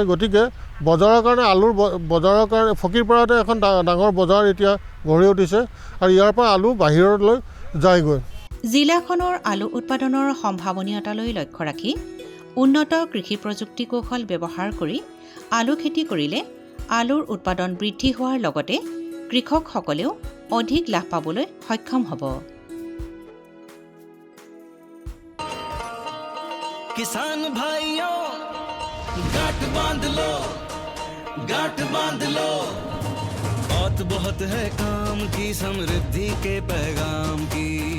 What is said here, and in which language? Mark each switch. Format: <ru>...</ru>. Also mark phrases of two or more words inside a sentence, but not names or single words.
<as>গতিকে বজাৰৰ কাৰণে আলুৰ বজাৰৰ কাৰণে ফকীৰপাৰাতে এখন ডাঙৰ বজাৰ এতিয়া গঢ়ি উঠিছে আৰু ইয়াৰ পৰা আলু বাহিৰলৈ যায়গৈ। জিলাখনৰ আলু উৎপাদনৰ সম্ভাৱনীয়তালৈ লক্ষ্য ৰাখি উন্নত কৃষি প্ৰযুক্তি কৌশল ব্যৱহাৰ কৰি আলু খেতি কৰিলে আলুৰ উৎপাদন বৃদ্ধি হোৱাৰ লগতে কৃষকসকলেও অধিক লাভ পাবলৈ সক্ষম হ'ব।</as> <hi>किसान भाइयों गांठ बांध लो, गांठ बांध लो। बहुत है काम की, समृद्धि के पैगाम की।</hi>